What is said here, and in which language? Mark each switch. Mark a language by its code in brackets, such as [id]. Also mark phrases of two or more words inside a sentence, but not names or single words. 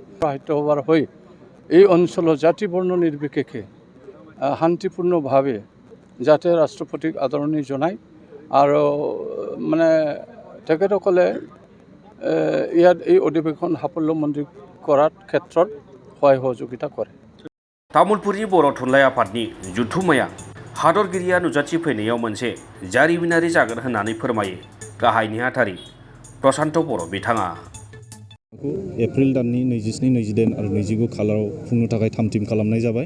[as] সাহিত্য সভাৰ হৈ এই অঞ্চলৰ জাতি বৰ্ণ নিৰ্বিশেষে শান্তিপূৰ্ণভাৱে যাতে ৰাষ্ট্ৰপতিক আদৰণি জনায় আৰু তেখেতসকলে ইয়াত এই অধিৱেশন সাফল্যমণ্ডিত কৰাৰ ক্ষেত্ৰত সহায় সহযোগিতা কৰে। [brx] तामुलपुरनि बर' थुनलाइ आफादनि जथुम्माया हादरगिरिया नुजाथिफैनायाव मोनसे जारिमिनारि जागोन होननानै फोरमायो गाहाय नेहाथारि प्रसान्त बर' बिथाङा। एप्रिल दाननि 27, 28 आरो 29 खालाराव खुंनो थाखाय थाम-थिम खालामनाय जाबाय।